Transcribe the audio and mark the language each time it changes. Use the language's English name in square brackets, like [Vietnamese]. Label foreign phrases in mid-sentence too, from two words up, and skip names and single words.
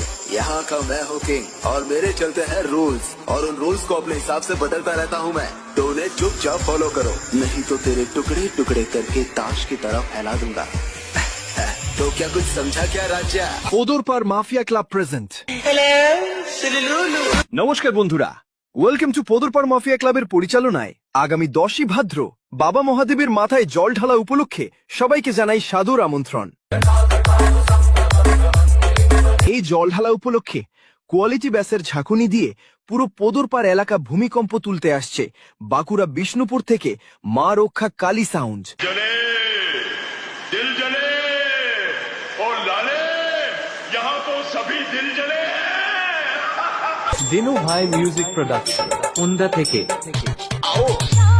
[Hindi] यहाँ का मैं हूँ किंग और मेरे चलते हैं रूल्स, और उन रूल्स को अपने हिसाब से बदलता रहता हूँ मैं। तो उन्हें चुपचाप फॉलो करो, नहीं तो तेरे टुकड़े टुकड़े करके ताश की तरह फैला दूंगा। तो क्या कुछ समझा क्या राजा? [Bangla] পোদরপাড় মাফিয়া ক্লাব প্রেজেন্ট। নমস্কার বন্ধুরা, [English] welcome to [Bangla] পোদরপাড় মাফিয়া ক্লাবের পরিচালনায় আগামী 10ই ভাদ্র বাবা মহাদেবের মাথায় জল ঢালা উপলক্ষে সবাইকে জানাই সাদর আমন্ত্রণ। এই জল ঢালা উপলক্ষে কোয়ালিটি ব্যাসের ঝাঁকুনি দিয়ে পুরো পোদরপাড় এলাকা ভূমিকম্প তুলতে আসছে বাঁকুড়া বিষ্ণুপুর থেকে মা রক্ষা কালী সাউন্ড। [Hindi] दिल जले और लाले, यहाँ तो सभी दिल जले। [Bangla] দিনু ভাই মিউজিক প্রোডাকশন উন্দা থেকে।